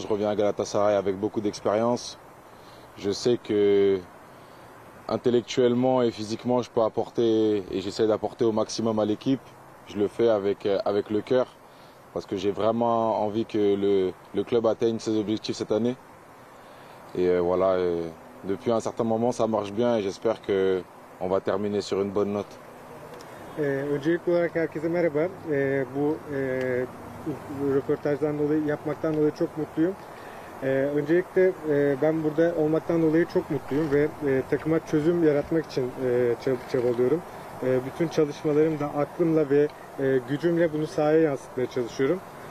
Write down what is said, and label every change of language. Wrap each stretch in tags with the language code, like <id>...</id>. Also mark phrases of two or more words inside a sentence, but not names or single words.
<fr>Je reviens à Galatasaray avec beaucoup d'expérience. Je sais que intellectuellement et physiquement, je peux apporter et j'essaie d'apporter au maximum à l'équipe. Je le fais avec le cœur parce que j'ai vraiment envie que le club atteigne ses objectifs cette année. Et voilà, depuis un certain moment, ça marche bien et j'espère qu'on va terminer sur une bonne note.</fr> <tr>Öncelikli olarak herkese merhaba. Bu röportajdan dolayı, yapmaktan dolayı çok mutluyum. Öncelikle ben burada olmaktan dolayı çok mutluyum ve takıma çözüm yaratmak için çabalıyorum. Bütün çalışmalarım da aklımla ve gücümle bunu sahaya yansıtmaya çalışıyorum.</tr>